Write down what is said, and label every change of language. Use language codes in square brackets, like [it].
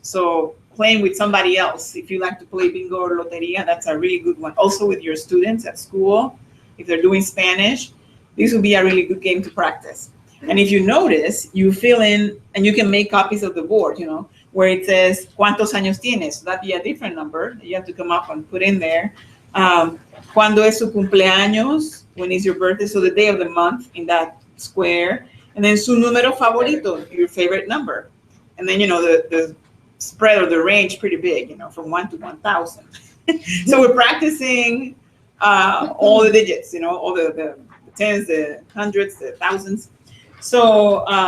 [en] So playing with somebody else, if you like to play bingo or loteria, that's a really good one. Also with your students at school, if they're doing Spanish, this would be a really good game to practice. And if you notice, you fill in, and you can make copies of the board, where it says, [es] ¿cuántos años tienes? [en] So that'd be a different number that you have to come up and put in there. [es] ¿Cuándo es su cumpleaños? [en] When is your birthday? So the day of the month in that square. And then [es] su número favorito, [en] your favorite number. And then, the spread or the range pretty big, from 1 to 1,000. So we're practicing all the digits, all the tens, the hundreds, the thousands. So